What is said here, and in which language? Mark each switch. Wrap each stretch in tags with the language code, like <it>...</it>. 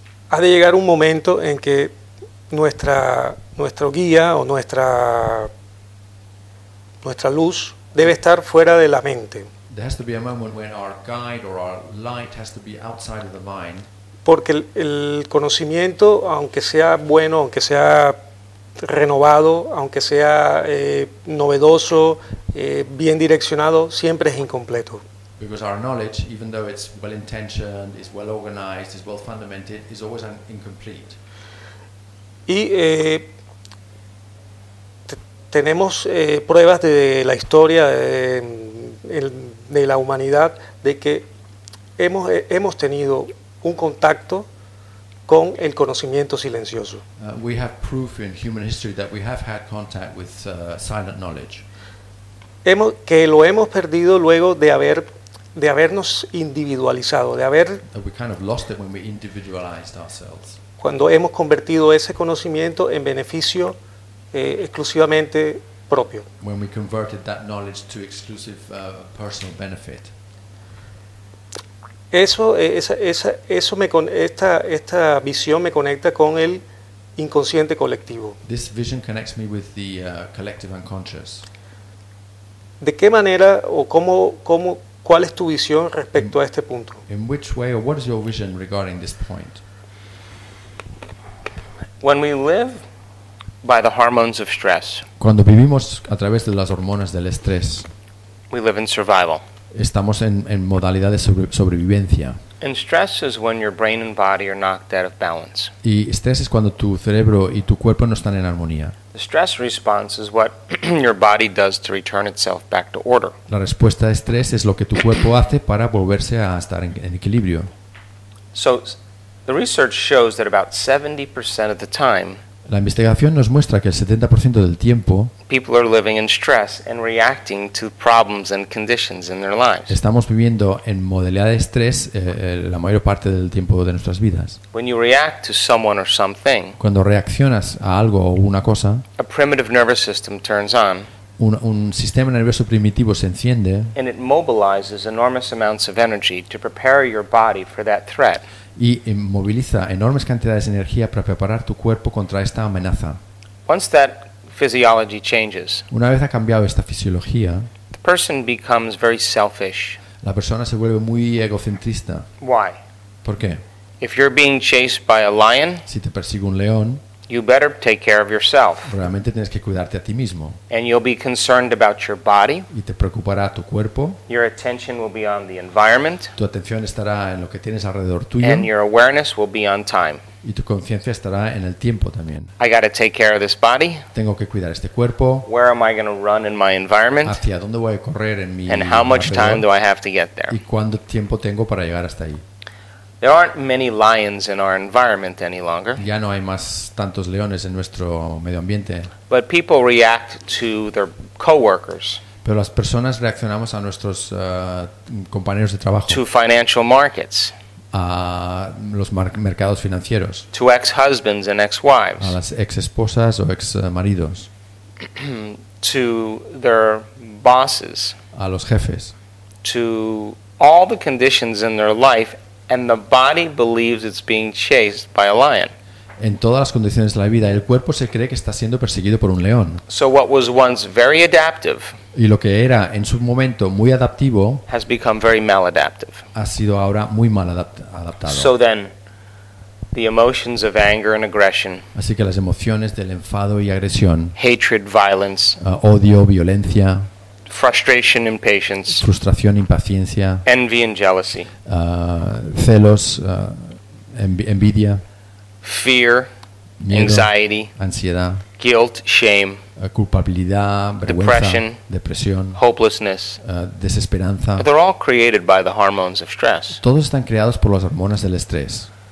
<es>ha de llegar un momento en que nuestro guía o nuestra luz debe estar fuera de la mente.</es> <en>There has to be a moment when our guide or our light has to be outside of the mind.</en> <es>Porque el conocimiento, aunque sea bueno, aunque sea renovado, aunque sea novedoso, bien direccionado, siempre es incompleto.</es> <en>Because our knowledge, even though it's well intentioned, is well organized, is well fundamented, is always incomplete.</en> <es>Y tenemos pruebas de la historia de la humanidad de que hemos tenido un contacto con el conocimiento silencioso.</es> <en>We have proof in human history that we have had contact with silent knowledge.</en> <es>Que lo hemos perdido luego de habernos individualizado, de haber.</es> <en>That we kind of lost it when we individualized ourselves.</en> <es>Cuando hemos convertido ese conocimiento en beneficio exclusivamente propio.</es> <en>When we converted that knowledge to exclusive personal benefit.</en> <es>Esta visión me conecta con el inconsciente colectivo.</es> <en>This vision connects me with the collective unconscious.</en> <es>¿De qué manera o cómo cuál es tu visión respecto a este punto?</es> <en>In which way or what is your vision regarding this point? When we live by the hormones of stress.</en> <es>Cuando vivimos a través de las hormonas del estrés.</es> <en>We live in survival.</en> <es>Estamos en modalidad de sobrevivencia.</es> <en>And stress is when your brain and body are knocked out of balance.</en> <es>Y estrés es cuando tu cerebro y tu cuerpo no están en armonía.</es> <en>The stress response is what your body does to return itself back to order.</en> <es>La respuesta de estrés es lo que tu cuerpo hace para volverse a estar en equilibrio.</es> <en>So the research shows that about 70% of the time.</en> <es>La investigación nos muestra que el 70% del tiempo.</es> <en>People are living in stress and reacting to problems and conditions in their lives.</en> <es>Estamos viviendo en modalidad de estrés la mayor parte del tiempo de nuestras vidas.</es> <en>When you react to someone or something.</en> <es>Cuando reaccionas a algo o una cosa.</es> <en>A primitive nervous system turns on.</en> <es>Un sistema nervioso primitivo se enciende.</es> <en>And it mobilizes enormous amounts of energy to prepare your body for that threat.</en> <es>Y moviliza enormes cantidades de energía para preparar tu cuerpo contra esta amenaza.</es> <en>Once that physiology changes,</en> <es>una vez ha cambiado esta fisiología,</es> <en>the person becomes very selfish.</en> <es>La persona se vuelve muy egocentrista.</es> <en>Why?</en> <es>¿Por qué?</es> <en>If you're being chased by a lion,</en> <es>si te persigue un león,</es> <en>you better take care of yourself.</en> <es>Realmente tienes que cuidarte a ti mismo.</es> <en>And you'll be concerned about your body.</en> <es>Y te preocupará tu cuerpo.</es> <en>Your attention will be on the environment.</en> <es>Tu atención estará en lo que tienes alrededor tuyo.</es> <en>And your awareness will be on time.</en> <es>Y tu conciencia estará en el tiempo también.</es> <en>I gotta take care of this body.</en> <es>Tengo que cuidar este cuerpo.</es> <en>Where am I gonna run in my environment?</en> <es>¿Hacia dónde voy a correr en mi</es> <en>and how much time do I have to get there?</en> <es>¿Y cuánto tiempo tengo para llegar hasta ahí?</es> <en>There aren't many lions in our environment any longer.</en> <es>Ya no hay más tantos leones en nuestro medio ambiente.</es> <en>But people react to their coworkers.</en> <es>Pero las personas reaccionamos a nuestros compañeros de trabajo.</es> <en>To financial markets.</en> <es>A los mercados financieros.</es> <en>To ex-husbands and ex-wives.</en> <es>A las ex-esposas o ex-maridos.</es> <en>To their bosses.</en> <es>A los jefes.</es> <en>To all the conditions in their life, and the body believes it's being chased by a lion.</en> <es>En todas las condiciones de la vida, el cuerpo se cree que está siendo perseguido por un león.</es> <en>So what was once very adaptive,</en> <es>y lo que era en su momento muy adaptivo,</es> <en>has become very maladaptive.</en> <es>Ha sido ahora muy mal adaptado.</es> <en>So then, the emotions of anger and aggression,</en> <es>así que las emociones del enfado y agresión,</es> <en>hatred, violence,</en> <es>odio, violencia,</es> <en>frustration, impatience,</en> <es>frustración, impaciencia,</es> <en>envy and jealousy,</en> <es>celos, envidia,</es> <en>fear,</en> <es>miedo,</es> <en>anxiety,</en> <es>ansiedad,</es> <en>guilt, shame,</en> <es>culpabilidad, vergüenza,</es> <en>depression,</en> <es>depresión,</es> <en>hopelessness,</en> <es>desesperanza.</es> <en>But they're all created by the hormones of stress.</en> <es>Todos están creados por las hormonas del estrés.</es>